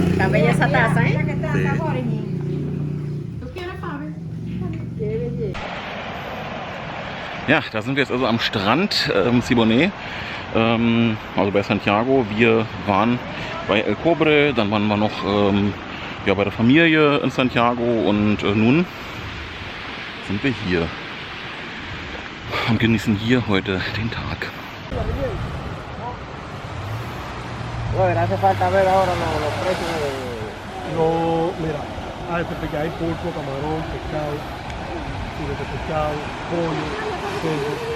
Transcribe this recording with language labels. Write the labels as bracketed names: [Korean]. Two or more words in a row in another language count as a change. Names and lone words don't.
[Spanish] bella esa taza, ¿eh? [German] Ja, da sind wir jetzt also am Strand Siboney, also bei Santiago. Wir waren bei El Cobre, dann waren wir noch ja, bei der Familie in Santiago und nun sind wir hier und genießen hier heute den Tag. [Spanish] Bueno, hace falta ver ahora los precios de... No, mira, porque hay pulpo, camarón, pescado, filetes de pescado, pollo, cerdo.